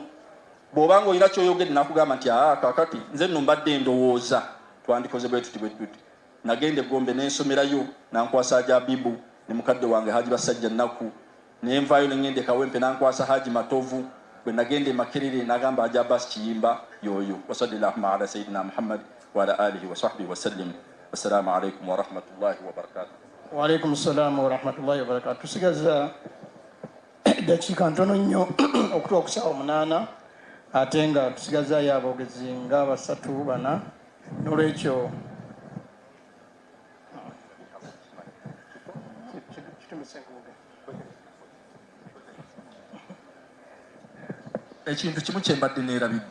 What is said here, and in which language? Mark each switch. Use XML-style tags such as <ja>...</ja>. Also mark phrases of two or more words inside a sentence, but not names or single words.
<lg>Bw'obanga olina ky'oyogedde nakugamba nti kaakati nze nno mbadde ndowooza twandikoze bwe tuti bwe tuti. Nagenda Gombe n'ensomerayo nankwasa Haji Abibu ne mukadde wange Haji Basajja Nnaku, ne nvaayo ne ŋŋenda Kawempe nankwasa Haji Matovu. Bwe nagenda Makerere n'agamba Haji Abbas Kiyimba yoyo.</lg> <ar>وصلى الله على سيدنا محمد وعلى آله وصحبه وسلم. والسلام عليكم ورحمة الله وبركاته. وعليكم السلام ورحمة الله وبركاته.</ar> <lg>Tusigaza dakiika ntono nnyo okutuuka ku ssaawa 8, ate nga tusigazaayo aboogezi nga 3-4. N'olwekyo ekintu kimu kyembadde neerabidde.</lg>